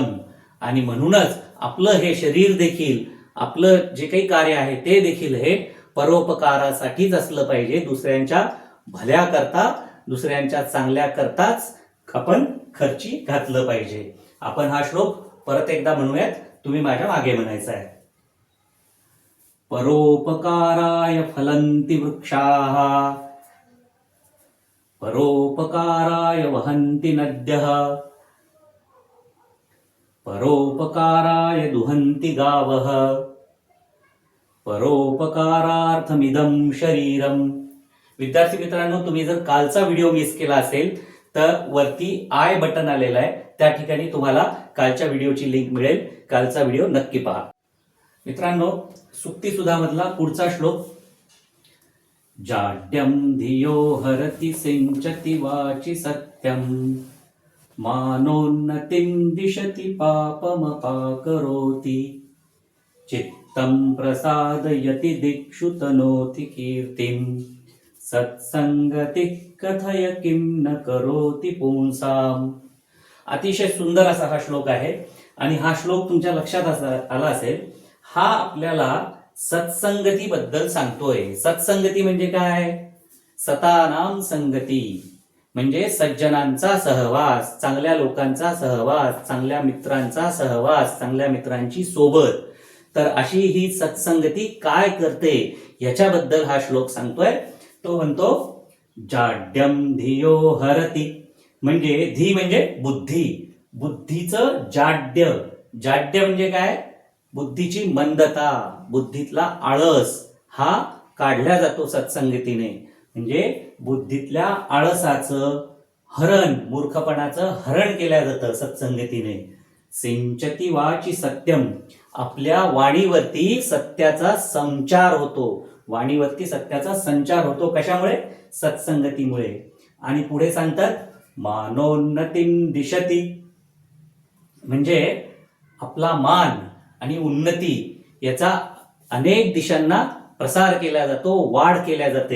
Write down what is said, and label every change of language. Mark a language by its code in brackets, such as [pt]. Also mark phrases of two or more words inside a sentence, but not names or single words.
[mr] आणि म्हणूनच आपलं हे शरीर देखील, आपलं जे काही कार्य आहे ते देखील हे परोपकारासाठीच असलं पाहिजे. दुसऱ्यांच्या भल्याकरता, दुसऱ्यांच्या चांगल्या करताच आपण खर्ची घातलं पाहिजे. आपण हा श्लोक परत एकदा म्हणूयात, तुम्ही माझ्या मागे म्हणायचा आहे. [sa] परोपकाराय फलन्ति वृक्षाः, परोपकाराय वहन्ति नद्यः, परोपकाराय दुहन्ति गावः, परोपकारार्थमिदं शरीरम. [mr] विद्यार्थी मित्रांनो, तुम्ही जर कालचा व्हिडिओ मिस केला असेल तर वरती आय बटन आलेला आहे, त्या ठिकाणी तुम्हाला कालच्या व्हिडिओची लिंक मिळेल. कालचा व्हिडिओ नक्की पहा. मित्रांनो, सुक्तीसुधामधला पुढचा श्लोक, [sa] जाड्यं धियो हरति सिंचति वाचि सत्यं, मानोन्नतिं दिशति पापमपाकरोति, चित्तं प्रसादयति दिक्षु तनोति कीर्तिं, सत्संगतिः कथय किं न करोति पुंसाम. [mr] अतिशय सुंदर असा हा श्लोक आहे. आणि हा श्लोक तुमच्या लक्षात आला असेल, हा आपल्याला सत्संगती बद्दल सांगतोय. सत्संगती म्हणजे काय? [sa] सतानाम संगती, [mr] म्हणजे सज्जनांचा सहवास, चांगल्या लोकांचा सहवास, चांगल्या मित्रांचा सहवास, चांगल्या मित्रांची सोबत. तर अशी ही सत्संगती काय करते याच्याबद्दल हा श्लोक सांगतोय. तो म्हणतो [sa] जाड्यम धियो हरति, [mr] म्हणजे धी म्हणजे बुद्धी, बुद्धीचं जाड्य. जाड्य म्हणजे काय? बुद्धीची मंदता, बुद्धीतला आळस हा काढला जातो सत्संगतीने. म्हणजे बुद्धीतल्या आळसाचं हरण, मूर्खपणाचं हरण केलं जातं सत्संगतीने. [sa] सिंचती वाची सत्यम, [mr] आपल्या वाणीवरती सत्याचा संचार होतो. वाणीवरती सत्याचा संचार होतो कशामुळे? सत्संगतीमुळे. आणि पुढे सांगतात [sa] मानोन्नतीं दिशती, [mr] म्हणजे आपला मान आणि उन्नती याचा अनेक दिशांना प्रसार केला जातो, वाढ केल्या जाते.